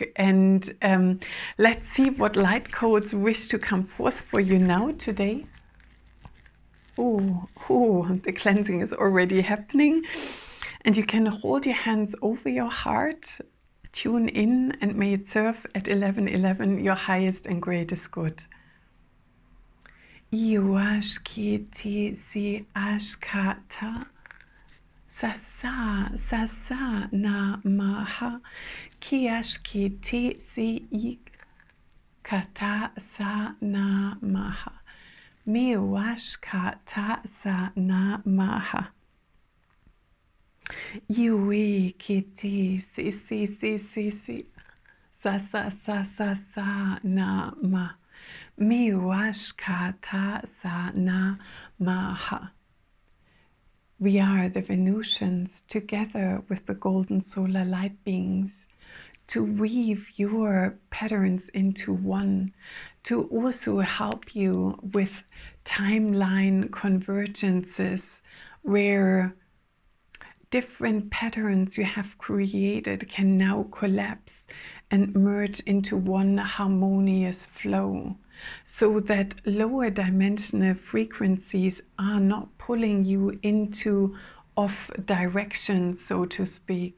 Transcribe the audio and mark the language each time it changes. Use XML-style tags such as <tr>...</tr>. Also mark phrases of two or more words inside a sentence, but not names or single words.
<en>And let's see what light codes wish to come forth for you now today. Oh, the cleansing is already happening. And you can hold your hands over your heart, tune in, and may it serve at 11:11 your highest and greatest good. Iwashkiti si ashkata sasa na maha kiashkiti si ikata sa na maha miwashkata sa na maha. Yui kiti si sa na ma miwashkata sa na maha. We are the Venusians together with the golden solar light beings to weave your patterns into one, to also help you with timeline convergences where different patterns you have created can now collapse and merge into one harmonious flow, so that lower dimensional frequencies are not pulling you into off direction, so to speak.</en>